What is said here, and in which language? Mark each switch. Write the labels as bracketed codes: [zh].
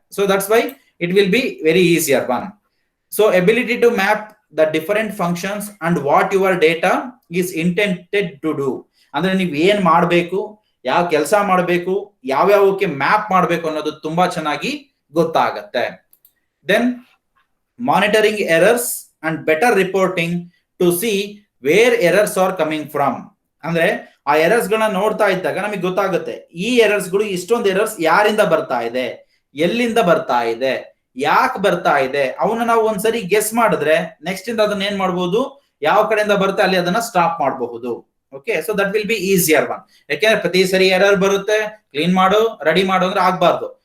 [en] So that's why it will be very easier one. So ability to map the different functions and what your data is intended to do. [kn] ಅಂದ್ರೆ ನೀವು ಏನ್ ಮಾಡಬೇಕು, ಯಾವ ಕೆಲಸ ಮಾಡಬೇಕು, ಯಾವ್ಯಾವಕ್ಕೆ map ಮಾಡಬೇಕು ಅನ್ನೋದು ತುಂಬಾ ಚೆನ್ನಾಗಿ ಗೊತ್ತಾಗತ್ತೆ. [en] Then monitoring errors and better reporting to see where errors are coming from. [kn] ಅಂದ್ರೆ ಆ ಎರರ್ಸ್ ಗಳನ್ನ ನೋಡ್ತಾ ಇದ್ದಾಗ ನಮಗೆ ಗೊತ್ತಾಗುತ್ತೆ ಈ ಎರರ್ಸ್ ಗಳು ಇಷ್ಟೊಂದು ಎರರ್ಸ್ ಯಾರಿಂದ ಬರ್ತಾ ಇದೆ, ಎಲ್ಲಿಂದ ಬರ್ತಾ ಇದೆ, ಯಾಕೆ ಬರ್ತಾ ಇದೆ, ಅವನ್ನ ನಾವು ಒಂದ್ಸರಿ ಗೆಸ್ ಮಾಡಿದ್ರೆ ನೆಕ್ಸ್ಟ್ ಇಂದ ಅದನ್ನ ಏನ್ ಮಾಡಬಹುದು, ಯಾವ ಕಡೆಯಿಂದ ಬರುತ್ತೆ ಅಲ್ಲಿ ಅದನ್ನ ಸ್ಟಾಪ್ ಮಾಡಬಹುದು. [en] Okay, so that will be easier one. [kn] ಯಾಕೆಂದ್ರೆ ಪ್ರತಿ ಸರಿ ಎರರ್ ಬರುತ್ತೆ, ಕ್ಲೀನ್ ಮಾಡು ರೆಡಿ ಮಾಡು ಅಂದ್ರೆ ಆಗ್ಬಾರ್ದು.